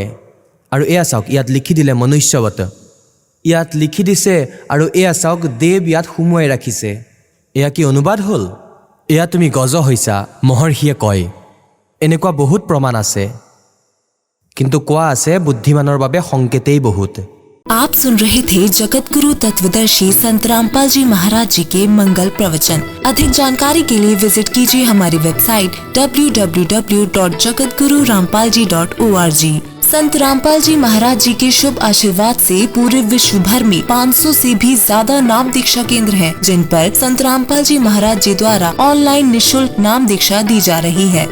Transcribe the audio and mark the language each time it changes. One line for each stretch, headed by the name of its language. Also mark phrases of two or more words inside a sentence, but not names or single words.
Assamese: আৰু এয়া চাওক, ইয়াত লিখি দিলে মনুষ্যৱত, ইয়াত লিখি দিছে। আৰু এয়া চাওক, দেৱ ইয়াত সুমুৱাই ৰাখিছে। এয়া কি অনুবাদ হ'ল? এয়া তুমি গজ হৈছা, মহৰ্ষিয়ে কয়। এনেকুৱা বহুত প্ৰমাণ আছে, কিন্তু কোৱা আছে বুদ্ধিমানৰ বাবে সংকেতেই বহুত।
Hindi: आप सुन रहे थे जगत गुरु तत्वदर्शी संत रामपाल जी महाराज जी के मंगल प्रवचन। अधिक जानकारी के लिए विजिट कीजिए हमारी वेबसाइट www.jagatgururampalji.org। संत रामपाल जी महाराज जी के शुभ आशीर्वाद से पूरे विश्व भर में 500 से भी ज्यादा नाम दीक्षा केंद्र हैं, जिन पर संत रामपाल जी महाराज जी द्वारा ऑनलाइन निशुल्क नाम दीक्षा दी जा रही है।